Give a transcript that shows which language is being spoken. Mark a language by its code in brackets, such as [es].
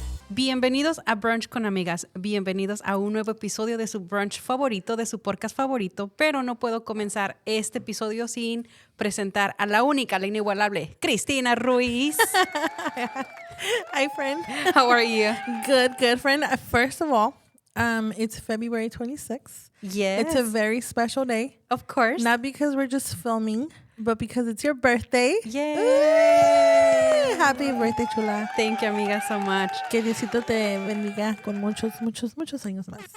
[es] Bienvenidos a Brunch con Amigas. Bienvenidos a un nuevo episodio de su brunch favorito, de su podcast favorito. Pero no puedo comenzar este episodio sin presentar a la única, la inigualable, Cristina Ruiz. [en] Hi, friend. How are you? Good, friend. First of all, it's February 26th. Yes. It's a very special day. Of course. Not because we're just filming, but because it's your birthday. Yay! Happy birthday, chula. Thank you, amiga, so much. [es] Que Diosito te bendiga con muchos años más.